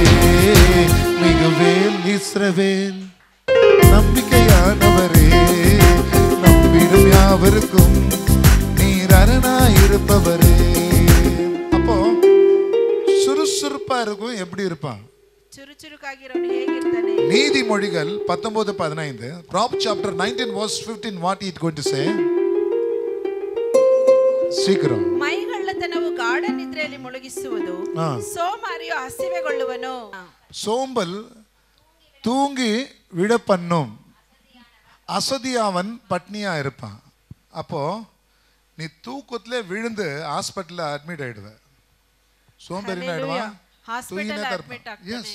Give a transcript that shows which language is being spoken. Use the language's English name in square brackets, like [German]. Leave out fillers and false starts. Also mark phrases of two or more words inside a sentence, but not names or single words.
[Tamil] மிகுவேல், இஸ்ரவேல் நம்பிக்கையானவரே, நம்பிடும் யாவருக்கும் நீர் அரணாயிருப்பவரே. அப்போ சுறுசுறுப்பா இருக்கும். எப்படி இருப்பான்? [Kannada] ಚುರುಚುರುಕಾಗಿರೋನು ಹೇಗಿರ್ತಾನೆ? [English] நீதிமொழிகள் 19:15. Proverbs chapter 19 verse 15. What it going to say? [Tamil] சீக்கிரம். [Kannada] ಮೈಗಳ್ಳತನವು ಗಾಢ ನಿದ್ರೆಯಲ್ಲಿ ಮುಳುಗಿಸುವುದು, ಸೋಮಾರಿಯು ಹಸಿವೆಗೊಳ್ಳುವನು. [Tamil] சோம்பல் தூங்கி விட பண்ணும், அசதி அவன் பட்னியா இருப்பான். அப்போ நீ தூக்கத்திலே விழுந்து ஹாஸ்பிட்டல்ல அட்மிட் ஆயிடுவ. சோம்பேறினா ஆயிடுவான். எஸ்.